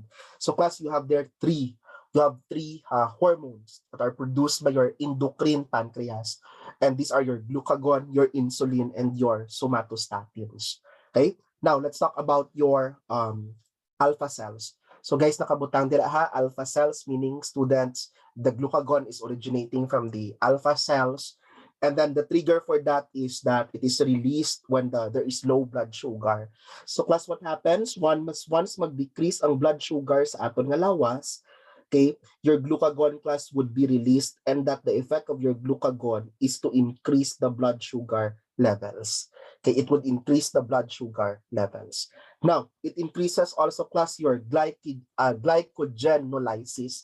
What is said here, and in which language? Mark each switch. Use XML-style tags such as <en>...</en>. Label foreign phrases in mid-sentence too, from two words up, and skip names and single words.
<en>So, class, you have three hormones that are produced by your endocrine pancreas, and these are your glucagon, your insulin, and your somatostatins. Okay, now let's talk about your alpha cells. So, guys,</en> <hil>nakabutang dira ha,</hil> <en>alpha cells, meaning, students, the glucagon is originating from the alpha cells. And then the trigger for that is that it is released when there is low blood sugar. So, class, what happens? Once</en> <hil>mag-decrease ang blood sugar sa aton nga lawas,</hil> <en>okay, your glucagon, class, would be released, and that the effect of your glucagon is to increase the blood sugar levels. Okay, it would increase the blood sugar levels. Now, it increases also, class, your glycogenolysis.</en>